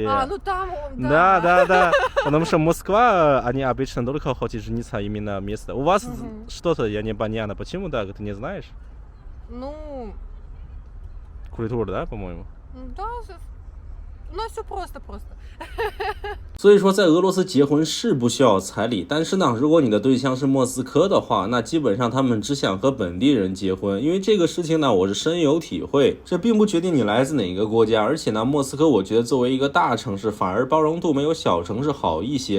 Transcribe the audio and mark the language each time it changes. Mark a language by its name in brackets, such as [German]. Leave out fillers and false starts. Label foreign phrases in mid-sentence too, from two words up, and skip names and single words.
[Russian] Там, да. Да. Потому что Москва, они обычно только хотят жениться именно место. У вас что-то, я не понятно, почему так, ты не знаешь? Культура, да, по-моему? Да, у нас все просто. [Chinese] 所以说在俄罗斯结婚是不需要彩礼，但是呢，如果你的对象是莫斯科的话，那基本上他们只想和本地人结婚，因为这个事情呢，我是深有体会。这并不决定你来自哪个国家，而且呢，莫斯科我觉得作为一个大城市，反而包容度没有小城市好一些。